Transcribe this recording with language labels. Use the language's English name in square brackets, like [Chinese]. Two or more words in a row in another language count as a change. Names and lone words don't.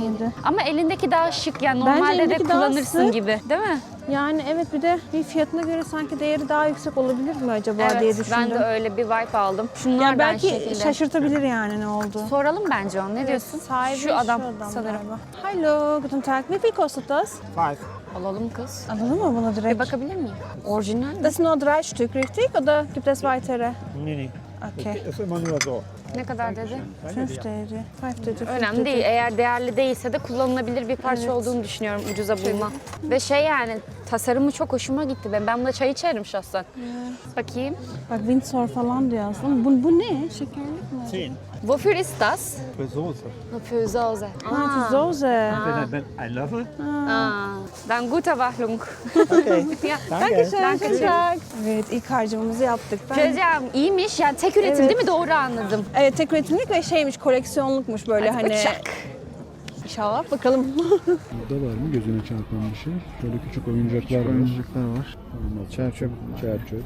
[Turkish] 1987. Ama elindeki daha şık yani Bence normalde de elindeki daha kullanırsın sık. gibi değil mi? Yani evet bir de bir fiyatına göre sanki değeri daha yüksek olabilir mi acaba diye Evet düşündüm. ben de öyle bir vibe aldım. Şunlar Ya da belki aynı şekilde. şaşırtabilir yani ne oldu. Soralım bence onu. Ne diyorsun? Sahibi şu adam sanırım. galiba. [German] Hallo, guten Tag. Wie viel kostet das? [Turkish] Alalım kız. Alalım mı bunu Bir direkt? bakabilir miyim? Orijinal mi? [German] Das sind nur 3 Stück, richtig? Oder gibt es weitere? Nee, Okay. ist immer nur so. [Turkish] Ne kadar dedi? 5 dedi. 5 dedi. Önemli değil. Eğer değerli değilse de kullanılabilir bir parça olduğunu düşünüyorum ucuza bulma. Ve şey yani tasarımı çok hoşuma gitti. Ben buna çay içerim şahsen. Bakayım. Bak Windsor falan diyor aslında. Bu ne? Şekerlik mi? 10 [German] Wofür ist das? für Soße. Für Soße. Ha, für Soße. Wenn ein Löffel. Dann gute Wahlung. Okay. Ja. Danke. Danke. [Turkish] Evet ilk harcamamızı yaptık. Şöyleyeceğim iyiymiş yani tek üretim Evet. değil mi? Doğru anladım. Evet tek üretimlik ve şeymiş koleksiyonlukmuş böyle Hadi hani. uçak. İnşallah bakalım. Burada var mı gözüne çarpan bir şey? Şöyle küçük oyuncaklar var. Oyuncaklar var. Çerçöp. Çerçöp.